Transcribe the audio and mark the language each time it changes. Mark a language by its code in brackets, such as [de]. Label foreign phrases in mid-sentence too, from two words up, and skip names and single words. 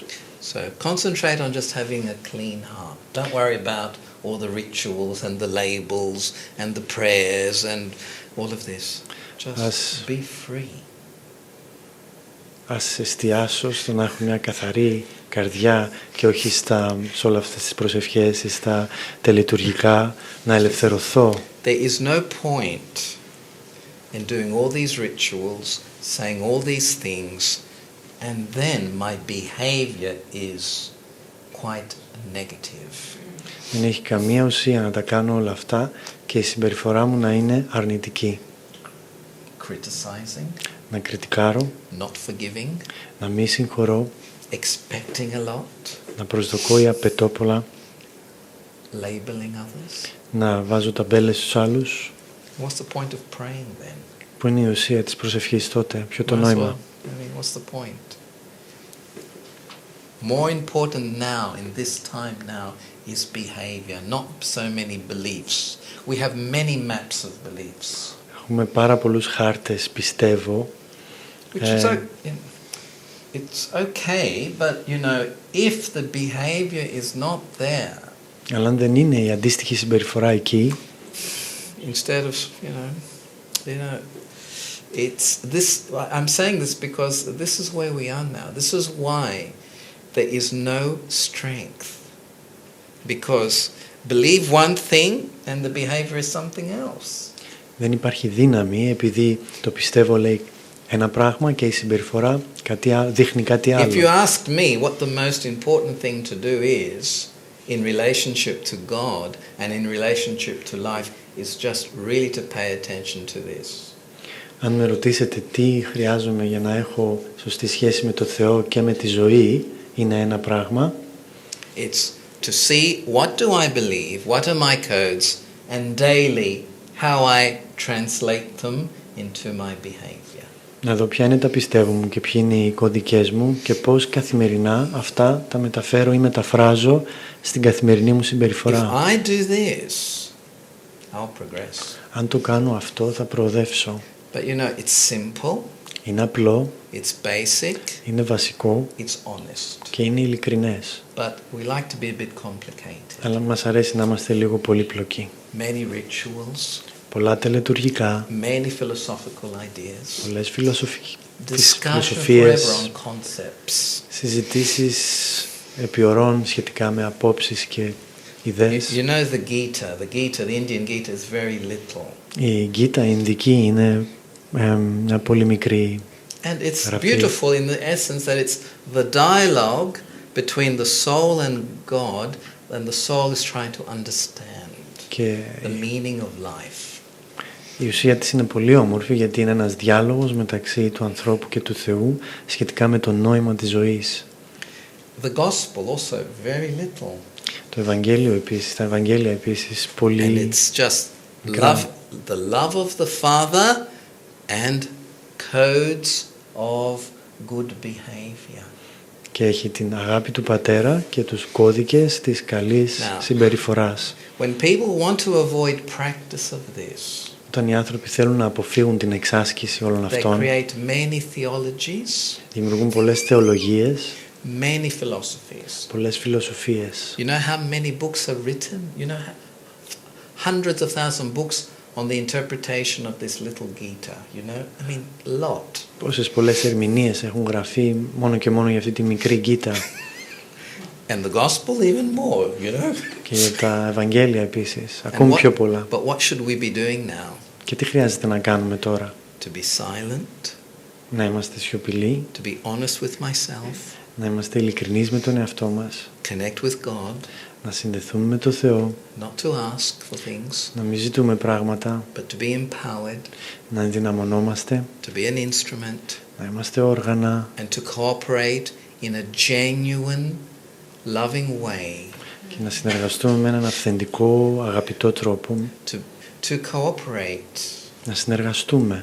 [en] So concentrate on just having a clean heart. Don't worry about all the rituals and the labels and the prayers and all of this. Just be free. [el] Ας εστιάσω στο να έχω μια καθαρή καρδιά και όχι σε όλες αυτές τις προσευχές ή στα τελετουργικά, να ελευθερωθώ. [en] There is no point in doing all these rituals, saying all these things, and then my behavior is quite negative. [el] Δεν έχει καμία ουσία να τα κάνω όλα αυτά και η συμπεριφορά μου να είναι αρνητική. [en] Criticizing, [el] Να κριτικάρω, [en] not forgiving, [el] να μη συγχωρώ, [en] expecting a lot, [el] να προσδοκώ ή απαιτώ πολλά, [en] labeling others. [el] να βάζω ταμπέλες στους άλλους. [en] What's the point of praying then? [el] Πού είναι η ουσία της προσευχής τότε, ποιο το [en] Might as [el] νόημα? [en] well. I mean, what's the point? More important now, in this time now, is behavior, not so many beliefs. We have many maps of beliefs. [el] Έχουμε πάρα πολλούς χάρτες, πιστεύω. [en] Which is it's okay, but if the behavior is not there, [el] Αλλά αν δεν είναι η αντίστοιχη συμπεριφορά εκεί, [en] instead of it's this. I'm saying this because this is where we are now. This is why there is no strength, because believe one thing and the behavior is something else. [el] δεν υπάρχει δύναμη επειδή το πιστεύω λέει ένα πράγμα και η συμπεριφορά δείχνει κάτι άλλο. [en] If you ask me what the most important thing to do is in relationship to God and in relationship to life is just really to pay attention to this. [el] Αν με ρωτήσετε τι χρειάζομαι για να έχω σωστή σχέση με το Θεό και με τη ζωή, είναι ένα πράγμα. [en] It's to see what do I believe, what are my codes, and daily how I translate them into my behavior. [el] Να δω ποια είναι τα πιστεύω μου και ποιοι είναι οι κώδικες μου και πώς καθημερινά αυτά τα μεταφέρω ή μεταφράζω στην καθημερινή μου συμπεριφορά. [en] If I do this, I'll progress. [el] Αν το κάνω αυτό θα προοδεύσω. [en] But you know, it's simple, [el] Είναι απλό, [en] it's basic, [el] είναι βασικό [en] it's honest. [el] και είναι ειλικρινές. [en] But we like to be a bit complicated. [el] Αλλά μας αρέσει να είμαστε λίγο πολύπλοκοι. [en] Many rituals, [el] Πολλά τελετουργικά, [en] many philosophical ideas, [el] πολλές [en] discussion [el] φιλοσοφίες, [en] forever on concepts. [el] συζητήσεις επί ωρών σχετικά με απόψεις και ιδέες. [en] You know the Gita, the Indian Gita is very little. [el] Η Γκίτα, η Ινδική, είναι μια πολύ μικρή [en] And it's [el] γραφή. [en] beautiful in the essence that it's the dialogue between the soul and God, and the soul is trying to understand [el] Και [en] the meaning of life. [el] η ουσία της είναι πολύ όμορφη γιατί είναι ένας διάλογος μεταξύ του ανθρώπου και του Θεού σχετικά με το νόημα της ζωής. [en] The gospel also very little. [el] Το Ευαγγέλιο επίσης, τα Ευαγγέλια επίσης πολύ [en] And it's just [el] μικρά. [en] the love of the Father and codes of good behavior. [el] Και έχει την αγάπη του Πατέρα και τους κώδικες της καλής συμπεριφοράς. [en] When people want to avoid practice of this, [el] Όταν οι άνθρωποι θέλουν να αποφύγουν την εξάσκηση όλων [en] they [el] αυτών, [en] create many theologies, [el] δημιουργούν πολλές θεολογίες, [en] many philosophies. [el] πολλές φιλοσοφίες. [en] You know how many books are written? You know, hundreds of thousand books on the interpretation of this little Gita. You know, I mean, a lot. [el] Πόσες πολλές ερμηνείες έχουν γραφεί μόνο και μόνο για αυτή τη μικρή Γκίτα. [en] And the gospel even more, you know. [el] Και για τα Ευαγγέλια επίσης, ακόμη πιο πολλά. [en] But what should we be doing now? [el] Και τι χρειάζεται να κάνουμε τώρα? [en] To be silent, [el] Να είμαστε σιωπηλοί, [en] to be honest with myself, [el] να είμαστε ειλικρινείς με τον εαυτό μας, [en] connect with God, [el] να συνδεθούμε με τον Θεό, [en] not to ask for things, [el] να μην ζητούμε πράγματα, [en] but to be empowered, [el] να ενδυναμωνόμαστε, [en] to be an instrument, [el] να είμαστε όργανα [en] and to cooperate in a genuine, loving way. [el] και να συνεργαστούμε με έναν αυθεντικό, αγαπητό τρόπο. [en] To cooperate. [el] Να συνεργαστούμε.